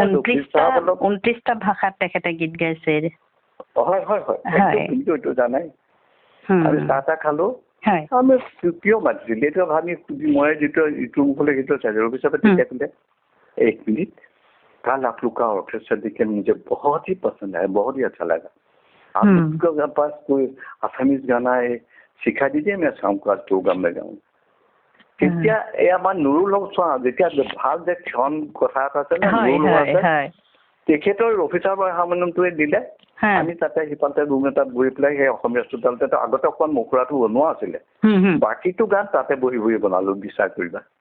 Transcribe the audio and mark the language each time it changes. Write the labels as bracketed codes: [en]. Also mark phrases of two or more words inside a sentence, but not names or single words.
[as] 29টা ভাষাত তেখেতে গীত গাইছে হয় হয় হয় এইটো জানাই আমি চাহ খালো আমি কিয় মাতিছিল এইটো ভাবি মই যিটো ইটো মুখলৈ গীত চাইছো ৰফি সাহেব তেতিয়া ক'লে 1 मिनट [hi] कल आप लोग का ऑर्केस्ट्रा देख के मुझे बहुत ही पसंद आया बहुत ही अच्छा लगा आप लोग के पास कोई असमीज गाना है सिखा दीजिए मैं शाम को आज प्रोग्राम में गाऊँ [as] তেতিয়া এই আমাৰ নুৰুলক চোৱা যেতিয়া ভাল যে ক্ষণ কথা এটা আছে নুৰুল আছে তেখেতৰ ৰফি সাহেবৰ হাৰমনিয়ামটোৱে দিলে আমি তাতে সিফালতে ৰুম এটাত বহি পেলাই সেই অসমীয়া চোতালতে আগতে অকণমান মুখৰাটো বনোৱা আছিলে বাকীটো গান তাতে বহি বহি বনালো বিশ্বাস কৰিবা